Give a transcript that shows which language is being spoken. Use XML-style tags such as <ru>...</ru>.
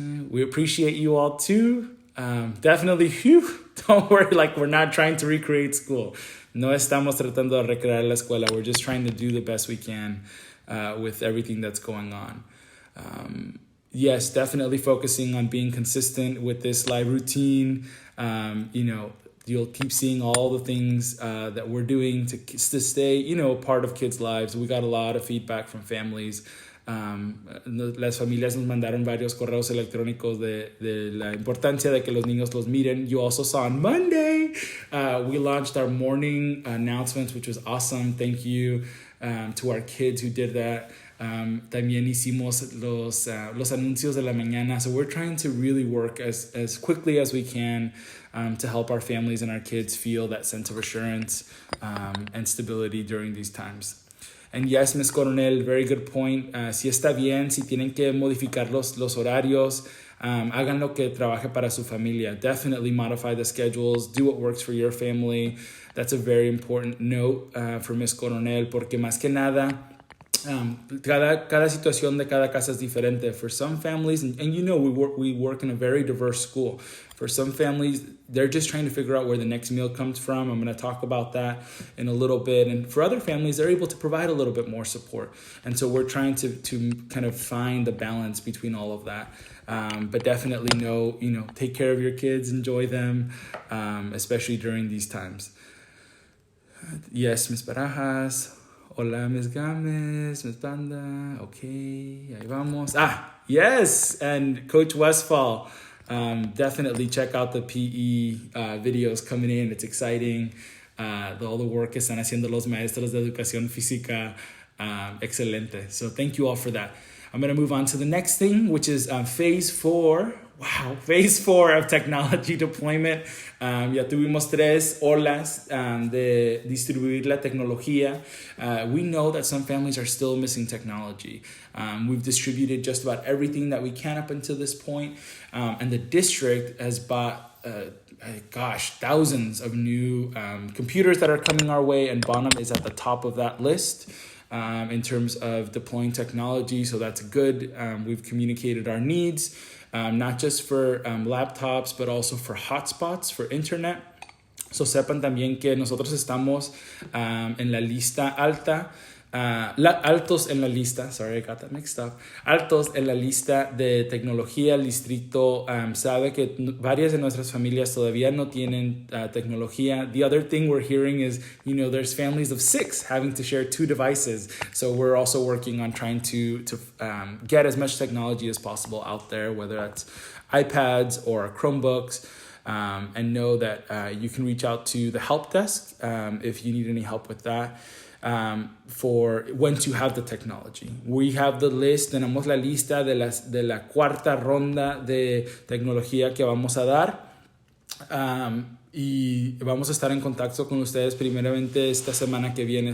<en>We appreciate you all too. Definitely, don't worry, like we're not trying to recreate school.</en> <es>No estamos tratando de recrear la escuela.</es> <en>We're just trying to do the best we can with everything that's going on. Yes, definitely focusing on being consistent with this live routine. You'll keep seeing all the things that we're doing to stay, part of kids' lives. We got a lot of feedback from families.</en> <es>Las familias nos mandaron varios correos electrónicos de la importancia de que los niños los miren.</es> <en>You also saw on Monday, we launched our morning announcements, which was awesome. Thank you to our kids who did that.</en> <es>También hicimos los anuncios de la mañana.</es> <en>So we're trying to really work as quickly as we can to help our families and our kids feel that sense of assurance and stability during these times. And yes, Ms. Coronel, very good point.</en> <es>Si está bien, si tienen que modificar los horarios, hagan lo que trabaje para su familia.</es> <en>Definitely modify the schedules. Do what works for your family. That's a very important note for Ms.</en> <es>Coronel, porque más que nada, cada situación de cada casa es diferente.</es> <en>For some families, and we work in a very diverse school. For some families, they're just trying to figure out where the next meal comes from. I'm going to talk about that in a little bit. And for other families, they're able to provide a little bit more support. And so we're trying to kind of find the balance between all of that. But definitely take care of your kids, enjoy them, especially during these times. Yes, Ms. Barajas. Hola, Ms. Gámez, Ms. Banda. Okay,</en> <es>ahí vamos.</es> <en>Yes, and Coach Westfall. Definitely check out the PE videos coming in. It's exciting. All the work</en> <es>que están haciendo los maestros de educación física. Excelente.</es> <en>So thank you all for that. I'm going to move on to the next thing, which is phase 4. Wow, phase 4 of technology deployment. Ya tuvimos 3 olas de distribuir la tecnología. We know that some families are still missing technology. We've distributed just about everything that we can up until this point. And the district has bought, thousands of new computers that are coming our way, and Bonham is at the top of that list in terms of deploying technology. So that's good. We've communicated our needs. Not just for laptops, but also for hotspots, for internet.</en> <es>So sepan también que nosotros estamos en la lista alta altos en la lista,</es> <en>sorry, I got that mixed up,</en> <es>altos en la lista de tecnología. El distrito sabe que varias de nuestras familias todavía no tienen tecnología.</es> <en>The other thing we're hearing is, there's families of 6 having to share 2 devices. So we're also working on trying to get as much technology as possible out there, whether that's iPads or Chromebooks. And know that you can reach out to the help desk if you need any help with that. For when to have the technology. We have the list,</en> <es>tenemos la lista de la 4ª ronda de tecnología que vamos a dar. Y vamos a estar en contacto con ustedes primeramente esta semana que viene.</es>